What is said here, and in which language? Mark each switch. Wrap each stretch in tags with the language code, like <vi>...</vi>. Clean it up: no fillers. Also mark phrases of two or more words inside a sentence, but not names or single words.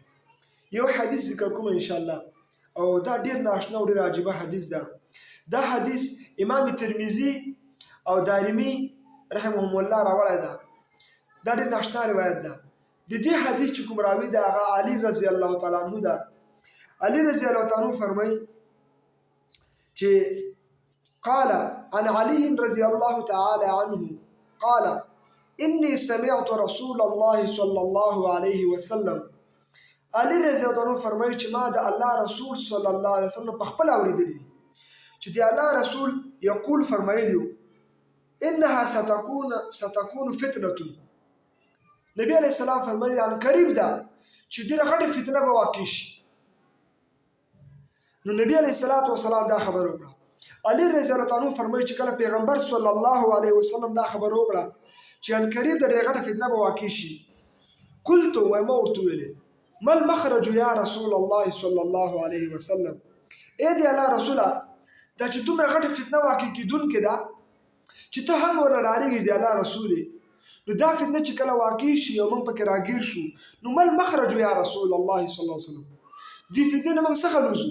<ps>یو حدیث ذکر کوم انشاءالله او دا ډېر ناشنا او ډېر عجیبه حدیث ده. دا حدیث امام ترمذي او دارمي رحمهم الله راوړی ده. دا ډېر ناشنا روایت ده. د دې حدیث چې کوم راوي ده هغه علي رضی الله تعالی عنه ده. علي رضی الله تعالی عنه فرمایي</ps> <ar>قال عن علي رضي الله تعالى عنه قال إني سمعت رسول الله صلى الله عليه وسلم</ar> <ps>علي رضي الله عنه فرمایي چې ما د الله رسول صلى الله عليه وسلم په خپل اورېدلی دي چې د الله رسول یقول فرمایلی</ps> <ar>انها ستكون فتنه.</ar> <ps>نبی علیه السلام فرمایي ان قریب ده چې ډېره غټه فتنه به واقع شي. نو نبی علیه السلام دا خبر وکړه. علي رضی الله عنه فرمایي چې کله پیغمبر صلی الله علیه وسلم دا خبر وکړه چې ان قریب د ډېره غټه فتنه به واقع شي، قلت وما ورته ویلې</ps> <ar>ما المخرج یا رسول الله صلی الله علیه وسلم،</ar> <ps>ای دی الله رسوله دا چې دومره غټه فتنه واقع کیدونکې ده چې ته هم ورنه ډارېږې دی الله رسولې، نو دا فتنه چې کله واقع شي او موږ پکې راګیر شو نو</ps> <ar>ما المخرج یا رسول الله صلی الله علیه وسلم،</ar> <ps>دې فتنې نه موږ څه خلاصو.</ps>